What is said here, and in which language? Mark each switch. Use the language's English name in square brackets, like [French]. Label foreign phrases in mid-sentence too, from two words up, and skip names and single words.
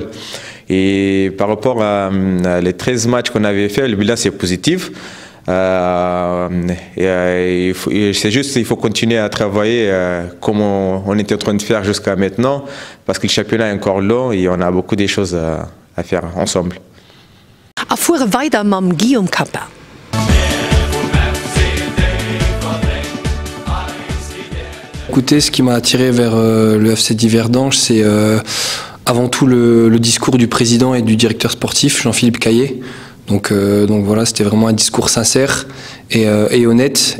[French] Et par rapport à les 13 matchs qu'on avait fait, le bilan c'est positif. C'est juste qu'il faut continuer à travailler comme on était en train de faire jusqu'à maintenant parce que le championnat est encore long et on a beaucoup de choses à faire ensemble. [Luxembourgish] Affuhr weiter mam Guillaume Kappa. [French] Écoutez, ce qui m'a attiré vers le FCD Verdange, c'est avant tout le discours du président et du directeur sportif, Jean-Philippe Caillé. Donc voilà, c'était vraiment un discours sincère et honnête.